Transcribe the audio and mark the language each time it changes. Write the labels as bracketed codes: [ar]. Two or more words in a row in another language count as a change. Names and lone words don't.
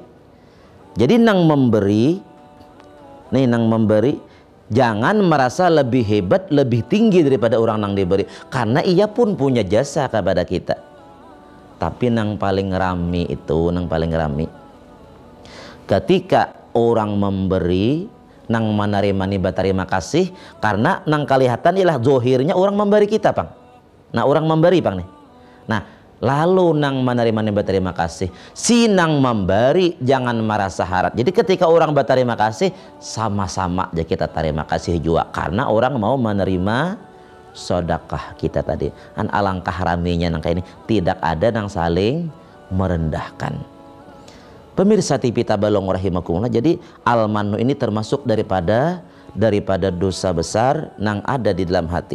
[id] Jadi nang memberi, jangan merasa lebih hebat, lebih tinggi daripada orang nang diberi, karena ia pun punya jasa kepada kita. Tapi nang paling rami itu, ketika orang memberi, nang menerima nih berterima kasih, karena nang kelihatan ialah zohirnya orang memberi kita pang. Nah, orang memberi pang nih. Nah, lalu nang menerima nih berterima kasih, si nang memberi jangan merasa harap. Jadi ketika orang berterima kasih, sama-sama aja kita terima kasih juga, karena orang mau menerima sedekah kita tadi. Kan alangkah raminya nang kayak ini, tidak ada nang saling merendahkan. Pemirsa TV Tabalong rahimakumullah, jadi al-mannu ini termasuk daripada dosa besar yang ada di dalam hati.